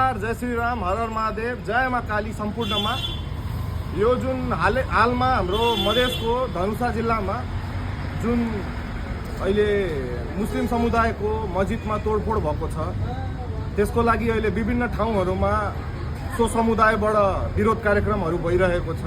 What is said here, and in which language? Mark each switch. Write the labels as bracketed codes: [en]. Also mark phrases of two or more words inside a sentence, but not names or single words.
[ne] नमस्कार, जय श्री राम, हर हर महादेव, जय माँ काली सम्पूर्णमा। यो जुन हालमा हाम्रो मधेसको धनुषा जिल्लामा जुन अहिले मुस्लिम समुदायको मस्जिदमा तोडफोड भएको छ, त्यसको लागि अहिले विभिन्न ठाउँहरूमा सो समुदायबाट विरोध कार्यक्रमहरू भइरहेको छ।